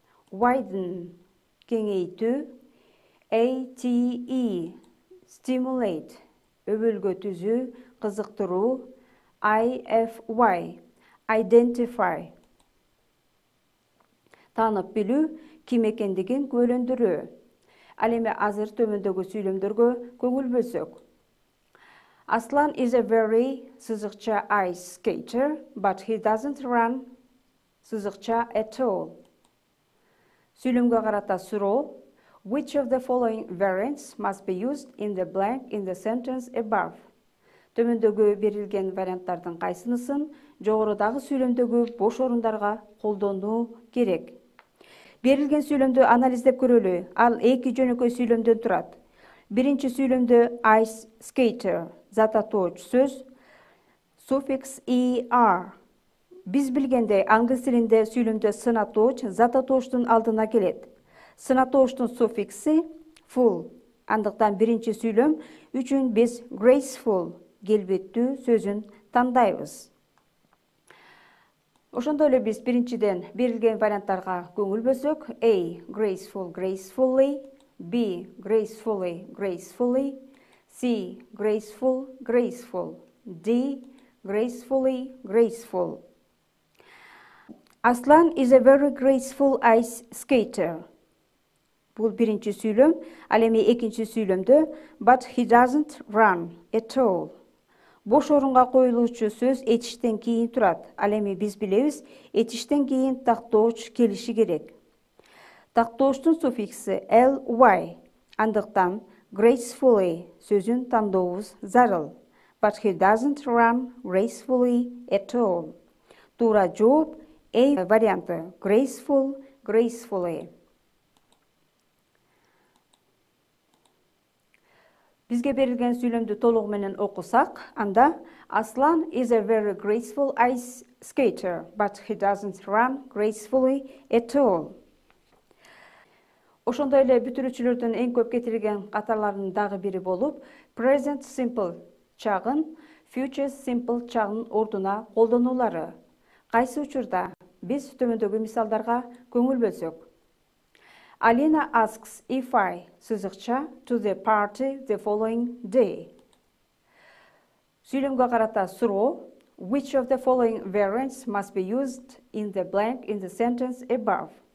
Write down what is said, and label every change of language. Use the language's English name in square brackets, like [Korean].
[Kyrgyz] widen, кеңейтүү, ate, stimulate, өбөлгө түзүү, кызыктыруу, ify, identify, таанып билүү, ким экендигин күбөлөндүрүү. Ал эми азыр төмөндөгү сүйлөмдөргө көңүл бөлсөк. [English] Aslan is a very сызыкча ice skater, but he doesn't run сызыкча at all. [Kyrgyz] Сүйлөмгө карата суроо. [English] Which of the following variants must be used in the blank in the sentence above? [Kyrgyz] Төмөндөгү берилген варианттардын кайсынысын жогорудагы сүйлөмдөгү бош орундарга колдонуу керек? Берилген сүйлөмдү анализдеп көрөлү. Ал 2 жөнөкөй сүйлөмдөн турат. Биринчи сүйлөмдө ice skater, зататооч сөз, суффикс er. Биз билгендей, англис тилинде сүйлөмдө сынатооч зататоочтун алдына келет. Сынатоочтун суффикси full. Андыктан биринчи сүйлөм үчүн биз graceful, келбеттүү сөзүн тандайбыз. Ошондой эле биз биринчиден берилген варианттарга көңүл бөлсөк, A, graceful, gracefully, B, gracefully, gracefully, C, graceful, graceful, D, gracefully, graceful. [English] Aslan is a very graceful ice skater. [Kyrgyz] Бул биринчи сүйлөм, ал эми экинчи сүйлөмдө [English] but he doesn't run at all. [Kyrgyz] Бош орунга коюлуучу сөз этиштен кийин турат. Ал эми биз билебиз, этиштен кийин тактооч келиши керек. Тактооштун суффикси ly. Андыктан gracefully сөзүн тандообуз зарыл. [English] But he doesn't run gracefully at all. [Kyrgyz] Туура жооп A варианты. Graceful, gracefully. Бизге берилген сүйлөмдү толугу менен окусак, анда [English] Aslan is a very graceful ice skater, but he doesn't run gracefully at all. [Kyrgyz] Ошондой эле бүтүрүүчүлөрдүн эң көп кетирилген катарларынын дагы бири болуп, present simple чагын future simple чагынын ордуна колдонулары. Кайсы учурда? Биз төмөндөгү мисалдарга көңүл бөлсөк. [English] Alina asks if I сызыкча to the party the following day. [Kyrgyz] Сүйлөмгө карата суроо. [English] Which of the following variants must be used in the blank in the sentence above?